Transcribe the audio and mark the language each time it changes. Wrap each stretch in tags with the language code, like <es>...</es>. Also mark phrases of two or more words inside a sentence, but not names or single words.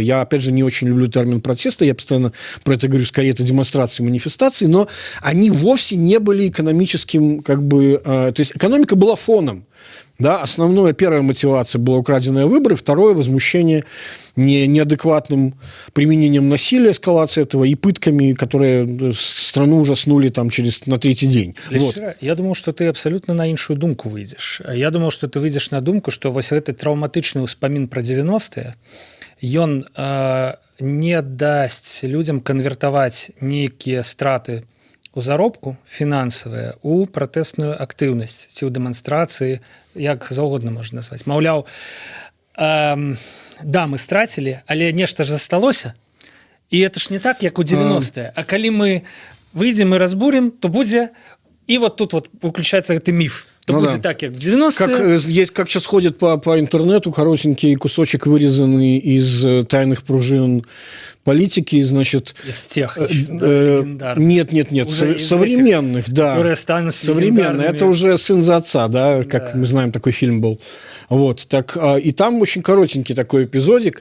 <ru>Я, опять же, не очень люблю термин протеста, я постоянно про это говорю, скорее это демонстрации, манифестации, но они вовсе не были экономическим, как бы, то есть экономика была фоном. Да, первая мотивация была украденные выборы, второе – возмущение неадекватным применением насилия, эскалацией этого и пытками, которые страну ужаснули там на 3-й день. Вот. Я думал, что ты абсолютно на</ru> <be>іншую думку</be> <ru>выйдешь. Я думал, что ты выйдешь</ru> <be>на думку, что вось гэты траўматычны ўспамін про 90-е, ён не дасць людям канвертаваць нейкія страты у заробку фінансавыя у пратэсную актыўнасць ці ў дэманстрацыі, як заўгодна можна назваць. Маўляў, да, мы страцілі, але нешта ж засталося, і это ж не так, як у 90-е. А калі мы выйдзем і разбурим, то будзе... І</be> <ru>вот тут вот</ru> <be>выключаецца гэты міф.</be> <ru>То будет так, как в 90-е. Как сейчас ходит по интернету коротенький кусочек, вырезанный из тайных пружин политики, значит... Из тех еще, легендарных. Нет, современных, этих, да. Которые станут современные. Это уже «Сын за отца», да, как мы знаем, такой фильм был. Вот, так, и там очень коротенький такой эпизодик.</ru>